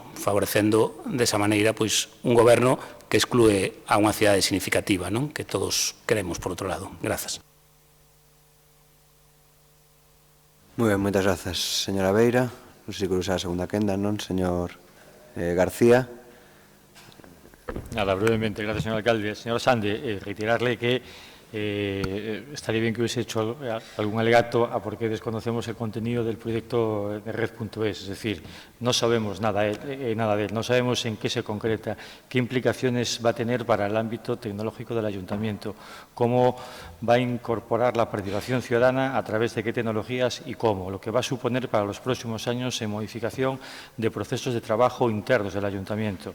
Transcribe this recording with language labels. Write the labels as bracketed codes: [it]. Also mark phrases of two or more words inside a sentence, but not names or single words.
[gl] Favorecendo desa maneira pois un goberno que exclúe a unha cidade significativa, non? Que todos queremos por outro lado. Grazas. Moi ben, moitas grazas, señora Beira. Non sei se quero usar a segunda quenda, non, señor García. [es] Nada, brevemente, gracias, señor alcalde. Señor Sande, reiterarle que estaría bien que hubiese hecho algún alegato a por qué desconocemos el contenido del proyecto de red.es, es decir, no sabemos nada de él, no sabemos en qué se concreta, qué implicaciones va a tener para el ámbito tecnológico del ayuntamiento, cómo va a incorporar la participación ciudadana, a través de qué tecnologías y cómo, lo que va a suponer para los próximos años en modificación de procesos de trabajo internos del ayuntamiento.